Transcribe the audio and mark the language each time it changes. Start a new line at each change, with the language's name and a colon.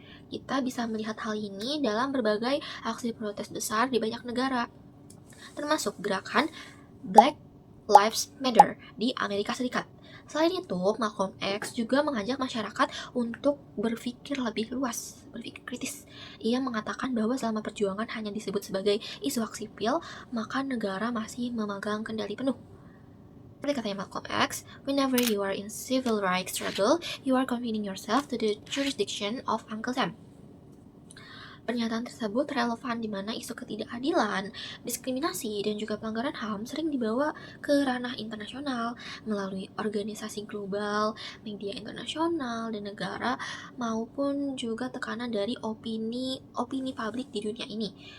Indonesian: Kita bisa melihat hal ini dalam berbagai aksi protes besar di banyak negara, termasuk gerakan Black Lives Matter di Amerika Serikat. Selain itu, Malcolm X juga mengajak masyarakat untuk berpikir lebih luas, berpikir kritis. Ia mengatakan bahwa selama perjuangan hanya disebut sebagai isu hak sipil, maka negara masih memegang kendali penuh. Seperti katanya
English: Malcolm X, "Whenever you are in civil rights struggle, you are confining yourself to the jurisdiction of Uncle Sam."
Indonesian: Pernyataan tersebut relevan di mana isu ketidakadilan, diskriminasi, dan juga pelanggaran HAM sering dibawa ke ranah internasional melalui organisasi global, media internasional, dan negara, maupun juga tekanan dari opini publik di dunia ini.